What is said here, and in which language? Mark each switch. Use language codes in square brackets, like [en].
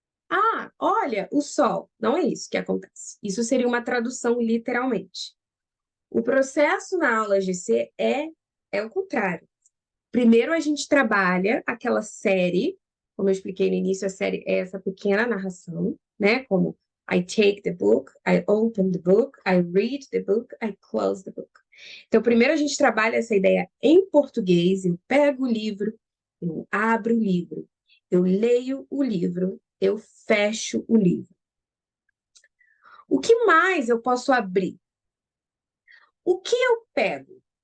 [pt] Ah, olha, o sol. Não é isso que acontece. Isso seria uma tradução literalmente. O processo na aula GC é o contrário. Primeiro a gente trabalha aquela série, como eu expliquei no início, a série é essa pequena narração, né? Como [en] I take the book, I open the book, I read the book, I close the book. [pt] Então, primeiro a gente trabalha essa ideia em português, eu pego o livro, eu abro o livro, eu leio o livro, eu fecho o livro. O que mais eu posso abrir? O que eu pego?